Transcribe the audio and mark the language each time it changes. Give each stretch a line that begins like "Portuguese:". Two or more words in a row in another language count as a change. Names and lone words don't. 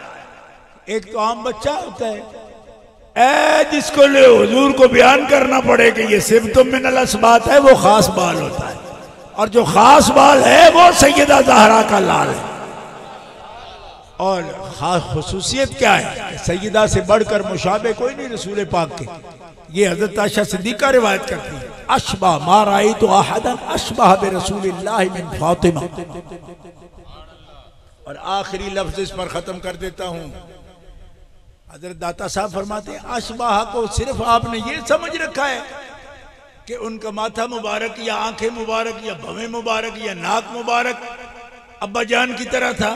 Urdu: ایک تو عام بچہ ہوتا ہے، جس کو لے حضور کو بیان کرنا پڑے کہ یہ صفت من الاثبات ہے، وہ خاص بال ہوتا ہے، اور جو خاص بال ہے وہ سیدہ زہرا کا لال ہے. اور خاص خصوصیت کیا ہے، سیدہ سے بڑھ کر مشابہ کوئی نہیں رسول پاک کے. یہ حضرت عائشہ صدیقہ روایت کرتی ہے,
Arabic: أشبه ما رأيت أحدا أشبه برسول الله من فاطمة.
Urdu: اور آخری لفظ اس پر ختم کر دیتا ہوں. حضرت داتا صاحب فرماتے ہیں، اشباہ کو صرف آپ نے یہ سمجھ رکھا ہے کہ ان کا ماتھا مبارک یا آنکھیں مبارک یا بھویں مبارک یا ناک مبارک ابا جان کی طرح تھا.